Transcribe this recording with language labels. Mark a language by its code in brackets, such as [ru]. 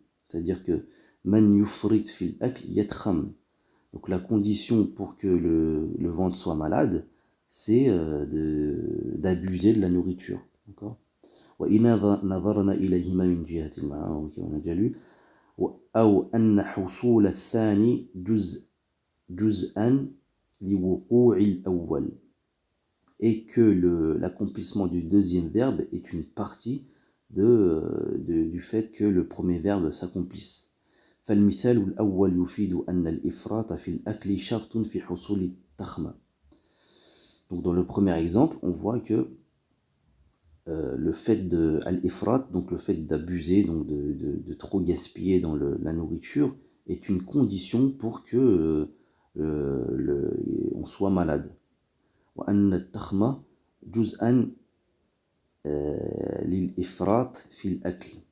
[fr] C'est-à-dire que [ar] man yufrit fil akl yatkham. [fr] Donc la condition pour que le ventre soit malade, c'est d'abuser de la nourriture. D'accord. [ar] وإذا نظرنا إليهما من جهة المعنى, [fr] on a déjà lu. [ar] أو أن حصول الثاني جزءا لوقوع الأول. [fr] Et que l'accomplissement du deuxième verbe est une partie du fait que le premier verbe s'accomplisse. [ar] فالمثال الأول يفيد أن الإفراط في الأكل شرط في حصول التخمة. [fr] Donc dans le premier exemple, on voit que le fait de al-ifrat, donc le fait d'abuser, donc de trop gaspiller dans la nourriture, est une condition pour que on soit malade. [ar] وأن التخمة جزءا للإفراط في الأكل.